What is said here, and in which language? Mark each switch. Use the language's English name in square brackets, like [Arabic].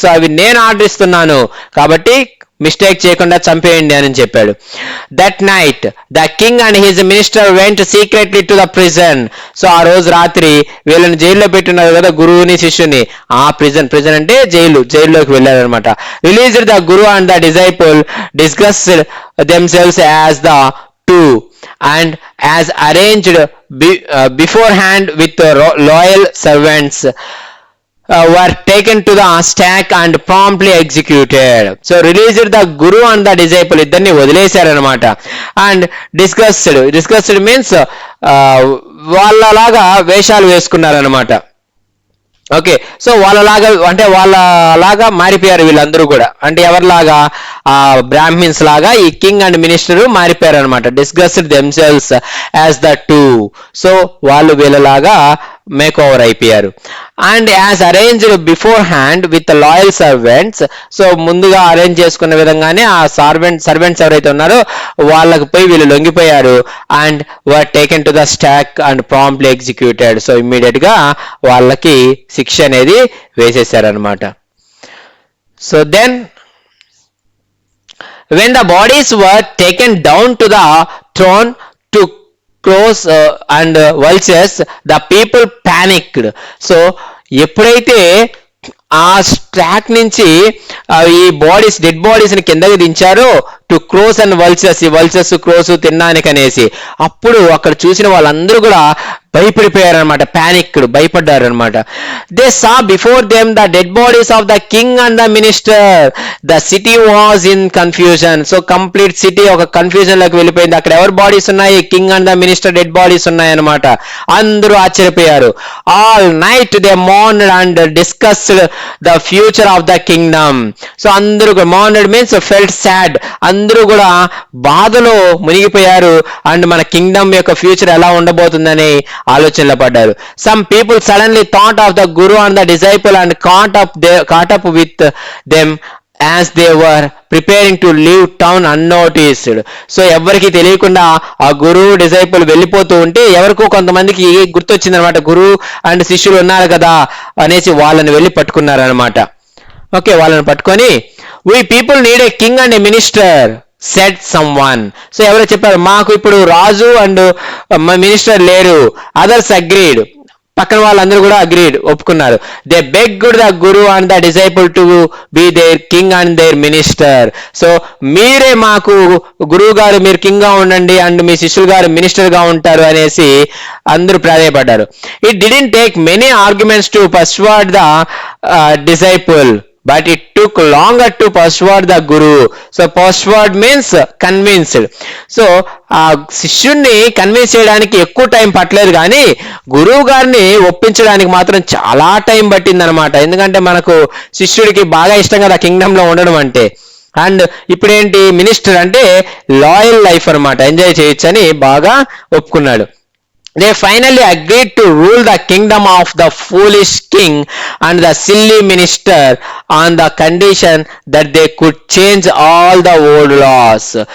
[Telugu] So అవి నేను order ఇస్తున్నాను, కాబట్టి మిస్టేక్ చేయకుండా చంపేయండి అని చెప్పాడు. [English] That night the king and his minister went secretly to the prison. [Telugu] So ఆ రోజు రాత్రి వీళ్ళని జైల్లో పెట్టినారు కదా, గురువుని శిష్యుని, ఆ ప్రిజన్ అంటే జైల్లోకి వెళ్ళారనమాట. [English] Released the guru and the disciple discussed themselves as the two and as arranged beforehand with loyal servants were taken to the stack and promptly executed. So released the guru and the disciple, [Telugu] ఇద్దరిని వదిలేశారనమాట. And discussed means వాళ్ళలాగా వేషాలు వేసుకున్నారనమాట. Okay, so వాళ్ళలాగా మారిపోయారు వీళ్ళందరూ కూడా. అంటే ఎవరిలాగా? ఆ Brahmins లాగా ఈ కింగ్ అండ్ మినిస్టర్ మారిపోయారు అనమాట. [English] Discussed themselves as the two. [Telugu] So వాళ్ళు వీళ్ళలాగా మేక్ ఓవర్ అయిపోయారు. [English] And as arranged beforehand with loyal servants. [Telugu] So ముందుగా అరేంజ్ చేసుకున్న విధంగానే ఆ సర్వెంట్స్ ఎవరైతే ఉన్నారో వాళ్ళకి పోయి వీళ్ళు లొంగిపోయారు. [English] And were taken to the stake and promptly executed. [Telugu] So immediate గా వాళ్ళకి శిక్ష అనేది వేసేసారనమాట. [English] So then when the bodies were taken down to the throne to crows and vultures, the people panicked. [Telugu] So ఎప్పుడైతే ఆ స్టాక్ నుంచి ఈ dead bodies ని కిందకి దించారో టు క్రోస్ అండ్ వల్చర్స్, ఈ వల్చర్స్ క్రోస్ తినడానికి అనేసి, అప్పుడు అక్కడ చూసిన వాళ్ళందరూ కూడా భయపడిపోయారనమాట, భయపడ్డారు అనమాట. [English] They saw before them the dead bodies of the king and the minister. The city was in confusion. [Telugu] So complete city ఒక కన్ఫ్యూజన్ లోకి వెళ్ళిపోయింది. అక్కడ ఎవరి బాడీస్ ఉన్నాయి? King and the minister dead bodies ఉన్నాయన్నమాట. అందరూ ఆశ్చర్యపోయారు. [English] All night they mourned and discussed the future of the kingdom. [Telugu] So అందరూ [English] mourned means felt sad, [Telugu] అందరూ కూడా బాధలో మునిగిపోయారు. అండ్ మన కింగ్డమ్ యొక్క ఫ్యూచర్ ఎలా ఉండబోతుందని ఆలోచనలో పడ్డారు. [English] Some people suddenly thought of the guru and the disciple and caught up with them as they were preparing to leave town unnoticed. [Telugu] So ఎవరికి తెలియకుండా ఆ గురువు డిసైపుల్ వెళ్ళిపోతూ ఉంటే ఎవరికో కొంతమందికి గుర్తొచ్చింది అనమాట, గురువు అండ్ శిష్యులు ఉన్నారు కదా అనేసి వాళ్ళని వెళ్ళి పట్టుకున్నారనమాట. [English] okay, [Telugu] వాళ్ళని పట్టుకొని [English] we people need a king and a minister said someone. [Telugu] So ఎవరో చెప్పారు, మాకు ఇప్పుడు రాజు అండ్ మినిస్టర్ లేరు. [English] others agreed, [Telugu] పక్కన వాళ్ళందరూ కూడా ఒప్పుకున్నారు. [English] They begged the guru and the disciple to be their king and their minister. [Telugu] So మీరే మాకు గురువు గారు, మీరు కింగ్ గా ఉండండి అండ్ మీ శిష్యులు గారు మినిస్టర్ గా ఉంటారు అనేసి అందరూ ప్రాధేయపడ్డారు. [English] It didn't take many arguments to persuade the disciple but it took longer to persuade the guru. So persuade means convinced. [Telugu] So ఆ శిష్యుణ్ణి కన్విన్స్ చేయడానికి ఎక్కువ టైం పట్టలేదు, కానీ గురువు గారిని ఒప్పించడానికి మాత్రం చాలా టైం పట్టింది అనమాట. ఎందుకంటే మనకు శిష్యుడికి బాగా ఇష్టం కదా కింగ్డమ్ లో ఉండడం అంటే. అండ్ ఇప్పుడేంటి, మినిస్టర్ అంటే లాయల్ లైఫ్ అనమాట, ఎంజాయ్ చేయొచ్చు అని బాగా ఒప్పుకున్నాడు. [English] They finally agreed to rule the kingdom of the foolish king and the silly minister on the condition that they could change all the old laws.